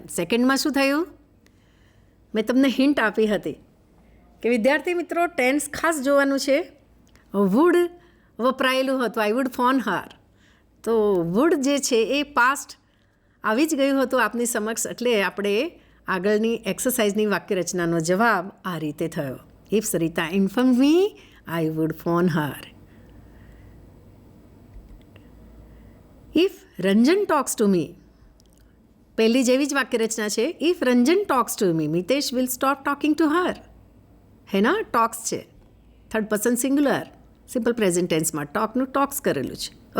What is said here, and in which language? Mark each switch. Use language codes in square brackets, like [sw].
[gu] સેકન્ડમાં શું થયું? મેં તમને હિન્ટ આપી હતી કે વિદ્યાર્થી મિત્રો ટેન્સ ખાસ જોવાનું છે. વુડ વપરાયેલું હતું, [en] I would phone her. [gu] તો વુડ જે છે એ પાસ્ટ આવી જ ગયું હતું આપની સમક્ષ, એટલે આપણે આગળની એક્સરસાઇઝની વાક્યરચનાનો જવાબ આ રીતે થયો. [en] If Sarita informed me, I would phone her. If Ranjan talks to me, [gu] પહેલી જેવી જ વાક્યરચના છે. [en] If Ranjan talks to me, Mitesh will stop talking to her. [gu] હે ના, ટોક્સ છે, third person singular, simple present ટેન્સમાં ટોકનું talks કરેલું છે.